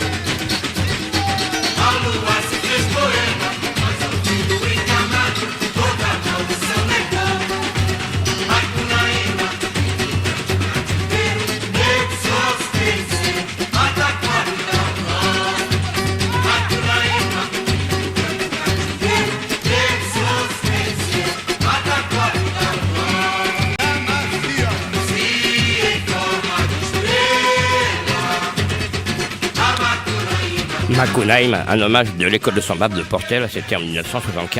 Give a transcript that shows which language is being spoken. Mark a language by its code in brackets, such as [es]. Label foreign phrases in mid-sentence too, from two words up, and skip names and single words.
[pt] A lua se fez poema, mas ao filho encarnado toda a maldição negou. Macunaíma, Macunaíma, [fr] un hommage de l'école de samba de Portela, c'était en 1975.